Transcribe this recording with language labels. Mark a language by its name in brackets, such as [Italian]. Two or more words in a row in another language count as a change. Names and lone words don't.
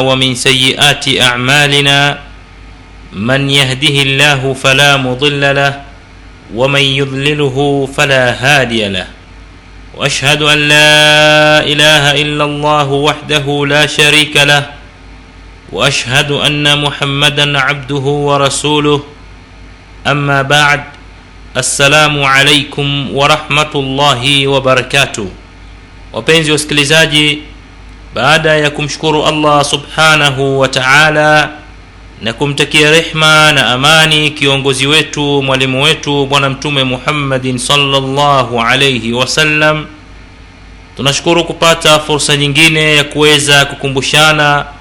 [Arabic] ومن سيئات أعمالنا من يهده الله فلا مضل له ومن يضلله فلا هادي له وأشهد أن لا إله إلا الله وحده لا شريك له وأشهد أن محمدا عبده ورسوله أما بعد السلام عليكم ورحمة الله وبركاته. [Swahili] Wapenzi wasikilizaji, baada ya kumshukuru Allah [Arabic] سبحانه وتعالى [Swahili] na kumtakia rehma na amani kiongozi wetu, mwalimu wetu, bwana mtume Muhammadin [Arabic] صلى الله عليه وسلم, [Swahili] tunashukuru kupata fursa nyingine ya kuweza kukumbushana